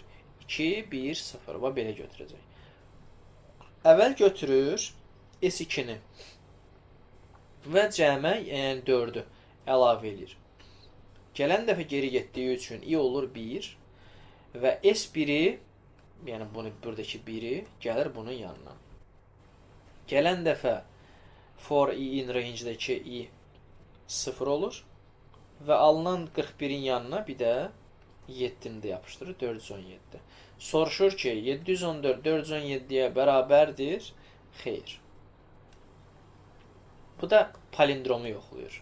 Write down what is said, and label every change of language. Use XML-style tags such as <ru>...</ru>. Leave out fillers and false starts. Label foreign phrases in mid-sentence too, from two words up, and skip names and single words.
<az>2, 1, 0. Və belə götürəcək. Əvvəl götürür S2-ni. Və cəmə, yəni 4-ü əlavə edir. Gələn dəfə geri getdiyi üçün i olur 1 və S1-i, yəni bunu buradakı 1-i gəlir bunun yanına. Gələn dəfə</az> <en>for i in range-</en> <az>dəki i 0 olur və alınan 41-in yanına bir də 7-ni də yapışdırır, 417. Soruşur ki, 714 417-yə bərabərdir? Xeyr. Bu da palindromu yoxlayır.</az>